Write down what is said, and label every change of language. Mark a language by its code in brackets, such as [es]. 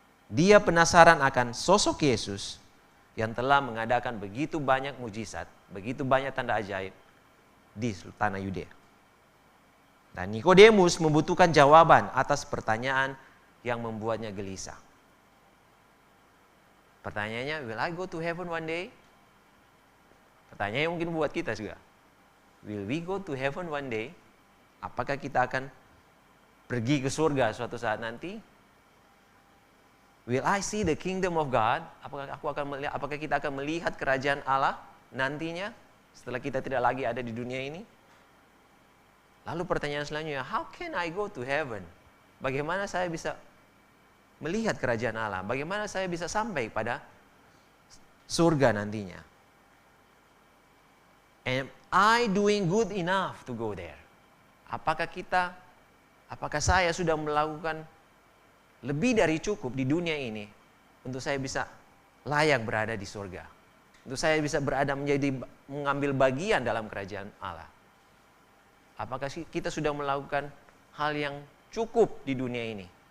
[id] Dia penasaran akan sosok Yesus yang telah mengadakan begitu banyak mujizat, begitu banyak tanda ajaib di tanah Yudea. Dan Nikodemus membutuhkan jawaban atas pertanyaan yang membuatnya gelisah. Pertanyaannya, [en] will I go to heaven one day? [id] Pertanyaannya mungkin buat kita juga. [en] Will we go to heaven one day? [id] Apakah kita akan pergi ke surga suatu saat nanti? [en] Will I see the kingdom of God? [id] Apakah kita akan melihat kerajaan Allah nantinya setelah kita tidak lagi ada di dunia ini? Lalu pertanyaan selanjutnya, [en] how can I go to heaven? [id] Bagaimana saya bisa melihat kerajaan Allah? Bagaimana saya bisa sampai pada surga nantinya? [en] Am I doing good enough to go there? [id] Apakah saya sudah melakukan lebih dari cukup di dunia ini untuk saya bisa layak berada di surga? Untuk saya bisa berada mengambil bagian dalam kerajaan Allah? Apakah kita sudah melakukan hal yang cukup di dunia ini?